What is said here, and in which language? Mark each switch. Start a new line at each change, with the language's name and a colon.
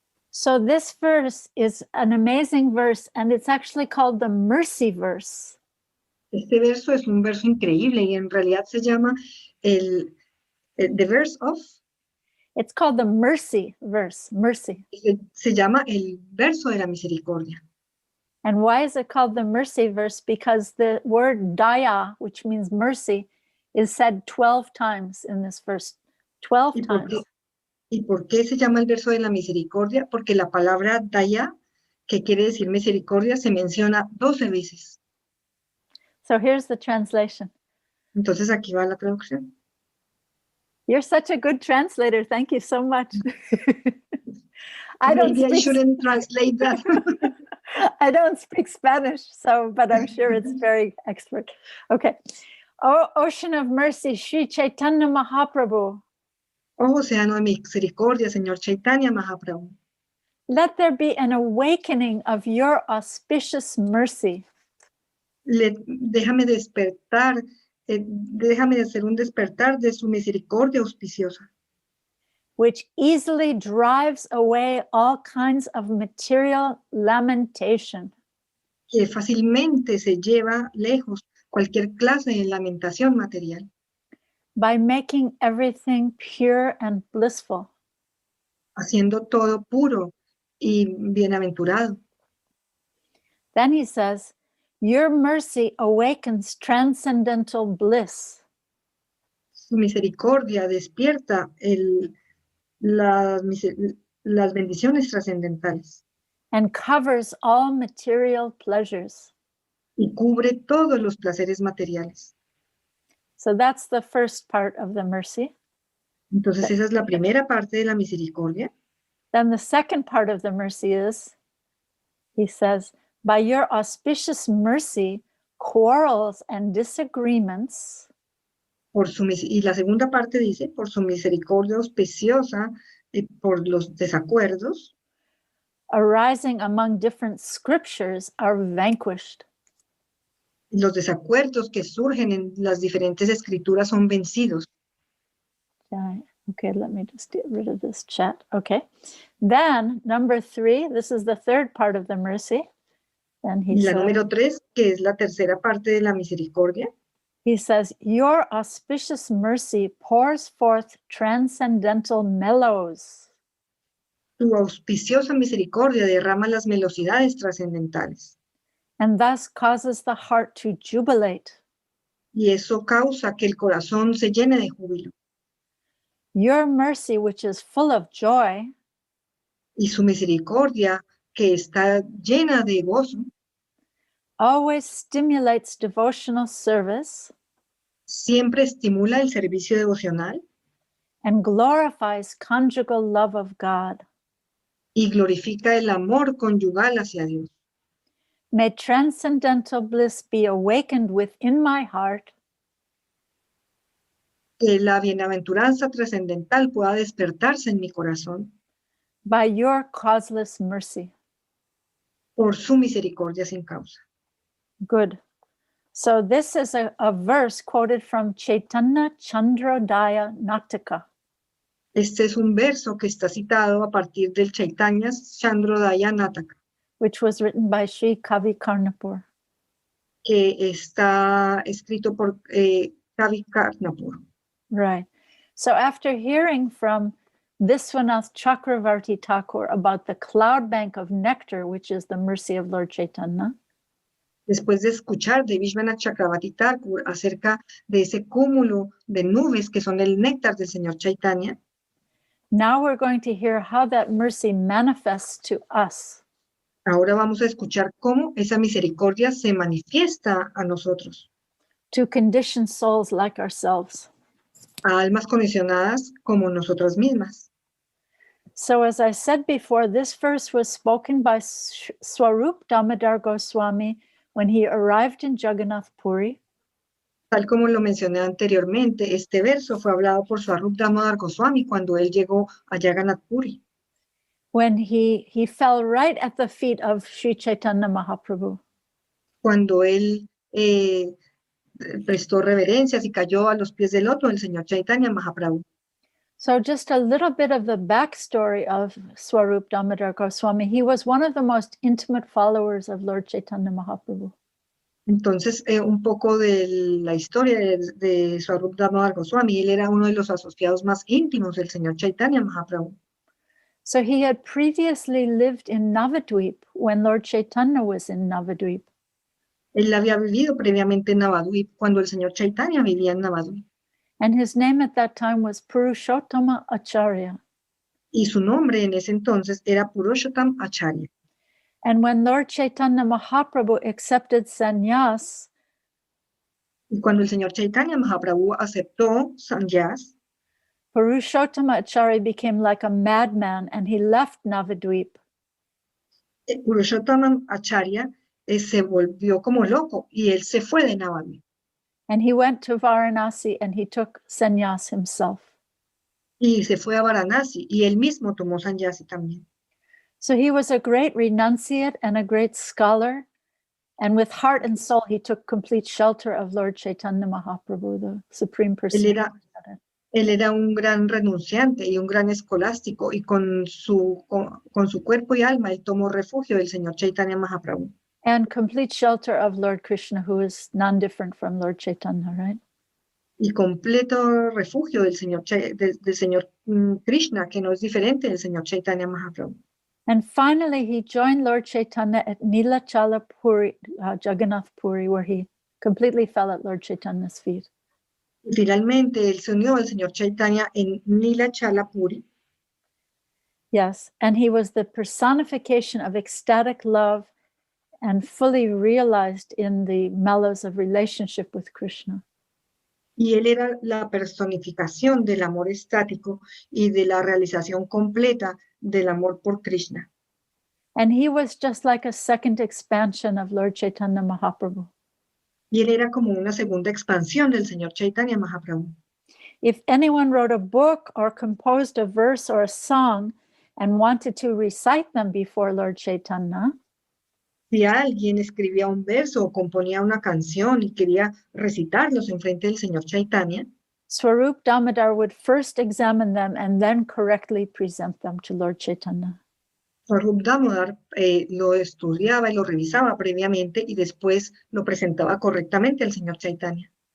English: So this verse is an amazing verse, and it's actually called the mercy verse.
Spanish: Este verso es un verso increíble y en realidad se llama
English: the verse of, It's called the mercy verse, mercy.
Spanish: se llama el verso de la misericordia.
English: And why is it called the mercy verse? Because the word daya, which means mercy, is said 12 times in this verse. 12 times.
Spanish: ¿Y por qué se llama el verso de la misericordia? Porque la palabra daya, que quiere decir misericordia, se menciona 12 veces.
English: So here's the translation.
Spanish: Entonces aquí va la traducción.
English: You're such a good translator. Thank you so much. Maybe I shouldn't translate that. I don't speak Spanish, but I'm sure it's very expert. Okay. Oh, Ocean of Mercy, Sri Chaitanya Mahaprabhu.
Spanish: Oh, océano de misericordia, Señor Chaitanya Mahaprabhu.
English: Let there be an awakening of your auspicious mercy.
Spanish: Déjame despertar, déjame hacer un despertar de su misericordia auspiciosa,
English: which easily drives away all kinds of material lamentation.
Spanish: Que fácilmente se lleva lejos cualquier clase de lamentación material.
English: By making everything pure and blissful.
Spanish: Haciendo todo puro y bienaventurado.
English: Then he says, your mercy awakens transcendental bliss.
Spanish: Su misericordia despierta las bendiciones trascendentales.
English: And covers all material pleasures.
Spanish: Y cubre todos los placeres materiales.
English: So that's the first part of the mercy.
Spanish: Entonces esa es la primera parte de la misericordia.
English: Then the second part of the mercy is, he says, by your auspicious mercy, quarrels and disagreements.
Spanish: Y la segunda parte dice, por su misericordia auspiciosa, por los desacuerdos.
English: Arising among different scriptures are vanquished.
Spanish: Los desacuerdos que surgen en las diferentes escrituras son vencidos.
English: Okay, let me just get rid of this chat. Okay. Then, number 3, this is the third part of the mercy. Then he
Spanish: Y la
English: says,
Spanish: número 3, que es la tercera parte de la misericordia.
English: He says, your auspicious mercy pours forth transcendental mellows.
Spanish: Tu auspiciosa misericordia derrama las velocidades trascendentales.
English: And thus causes the heart to jubilate.
Spanish: Y eso causa que el corazón se llene de júbilo.
English: Your mercy, which is full of joy,
Spanish: y su misericordia, que está llena de gozo,
English: always stimulates devotional service,
Spanish: siempre estimula el servicio devocional,
English: and glorifies conjugal love of God.
Spanish: y glorifica el amor conyugal hacia Dios.
English: May transcendental bliss be awakened within my heart.
Spanish: Que la bienaventuranza trascendental pueda despertarse en mi corazón.
English: By your causeless mercy.
Spanish: Por su misericordia sin causa.
English: Good. So this is a verse quoted from Chaitanya Chandrodaya Nataka.
Spanish: Este es un verso que está citado a partir del Chaitanya Chandrodaya Nataka.
English: Which was written by Sri Kavi Karnapur.
Spanish: Que está escrito por Kavi Karnapur.
English: Right. So after hearing from Viswanath Chakravarti Thakur about the cloud bank of nectar, which is the mercy of Lord Chaitanya.
Spanish: Después de escuchar de Vishwanath Chakravarti Thakur acerca de ese cúmulo de nubes que son el néctar del Señor Chaitanya.
English: Now we're going to hear how that mercy manifests to us.
Spanish: Ahora vamos a escuchar cómo esa misericordia se manifiesta a nosotros.
English: To conditioned souls like ourselves.
Spanish: A almas condicionadas como nosotras mismas.
English: So as I said before, this verse was spoken by Swarup Damodar Goswami when he arrived in Jagannath Puri.
Spanish: Tal como lo mencioné anteriormente, este verso fue hablado por Swarup Damodar Goswami cuando él llegó a Jagannath Puri.
English: When he fell right at the feet of Sri Chaitanya Mahaprabhu.
Spanish: Cuando él prestó reverencias y cayó a los pies del loto del Señor Chaitanya Mahaprabhu.
English: So just a little bit of the backstory of Swarup Damodar Goswami. He was one of the most intimate followers of Lord Chaitanya Mahaprabhu.
Spanish: Entonces, un poco de la historia de Swarup Damodar Goswami. Él era uno de los asociados más íntimos del señor Chaitanya Mahaprabhu.
English: So he had previously lived in Navadvip when Lord Chaitanya was in Navadvip.
Spanish: Él había vivido previamente en Navadvip cuando el señor Chaitanya vivía en Navadvip.
English: And his name at that time was Purushottama Acharya.
Spanish: Y su nombre en ese entonces era Purushottam Acharya.
English: And when Lord Chaitanya Mahaprabhu accepted sannyas,
Spanish: Y cuando el señor Chaitanya Mahaprabhu aceptó sannyas,
English: Purushottama Acharya became like a madman and he left Navadvip.
Spanish: Purushottam Acharya se volvió como loco y él se fue de Navadvip.
English: And he went to Varanasi and he took sannyas himself.
Spanish: Y se fue a Varanasi y él mismo tomó sannyasi también.
English: So he was a great renunciate and a great scholar. And with heart and soul, he took complete shelter of Lord Chaitanya Mahaprabhu, the Supreme Personality.
Spanish: Él era un gran renunciante y un gran escolástico y con su cuerpo y alma él tomó refugio del señor Chaitanya Mahaprabhu.
English: And complete shelter of Lord Krishna, who is non-different from Lord Chaitanya, right?
Spanish: Y completo refugio del señor, del señor Krishna, que no es diferente del señor Chaitanya Mahaprabhu.
English: And finally, he joined Lord Chaitanya at Nilachala Puri, Jagannath Puri, where he completely fell at Lord Chaitanya's feet.
Spanish: Y finalmente, él se unió al señor Chaitanya en Nilachala Puri.
English: Yes, and he was the personification of ecstatic love and fully realized in the mellows of relationship with Krishna.
Spanish: Y él era la personificación del amor estático y de la realización completa del amor por Krishna.
English: And he was just like a second expansion of Lord Chaitanya Mahaprabhu.
Spanish: Y él era como una segunda expansión del señor Chaitanya Mahaprabhu.
English: If anyone wrote a book or composed a verse or a song and wanted to recite them before Lord Chaitanya,
Spanish: si alguien escribía un verso o componía una canción y quería recitarlos en frente del señor Chaitanya,
English: Swarup Damodar would first examine them and then correctly present them to Lord Chaitanya.
Spanish: Swarup Damodar lo estudiaba y lo revisaba previamente y después lo presentaba correctamente al señor Chaitanya.